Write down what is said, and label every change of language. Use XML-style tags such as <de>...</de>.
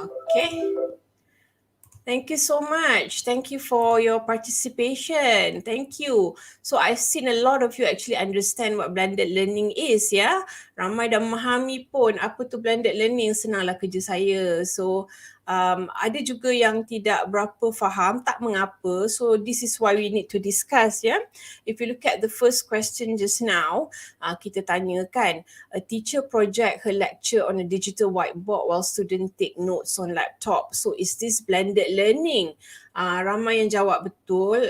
<en>Okay. Thank you so much. Thank you for your participation. Thank you. So I've seen a lot of you actually understand what blended learning is, ya.</en> <ms>Ramai dah memahami pun apa tu blended learning, senanglah kerja saya. So ada juga yang tidak berapa faham, tak mengapa.</ms> <en>So this is why we need to discuss, ya. If you look at the first question just now,</en> <ms>kita tanyakan,</ms> <en>a teacher project her lecture on a digital whiteboard while students take notes on laptop. So is this blended learning?</en> <ms>Ramai yang jawab betul.</ms>